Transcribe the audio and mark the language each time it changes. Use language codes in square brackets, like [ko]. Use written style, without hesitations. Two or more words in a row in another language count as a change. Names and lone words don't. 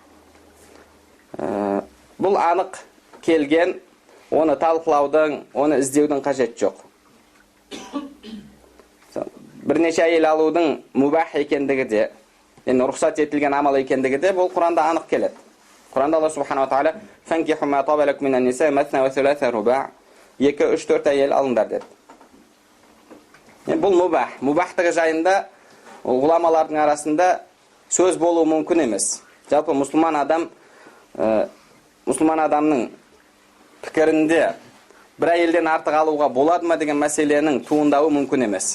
[kk] Бұл анық келген, оны талқылаудың, оны іздеудің қажет жоқ. Бірнеше әйел алудың мубах екендігі де, рұқсат етілген амал екендігі де, бұл Құранда анық келеді. Құранда [ar] الله سبحانه وتعالى «فانكحوا ما طاب لكم من النساء مثنى وثلاث ورباع» [kk] 2-3-4 әйел алыңдар деді. Бұл мубах. Мубахтығы жайында ғұламалардың арасында сөз болуы мүмкін емес. Жалпы мұсылман адамның пікірінде бір әйелден артық алуға болады ма деген мәселенің туындауы мүмкін емес.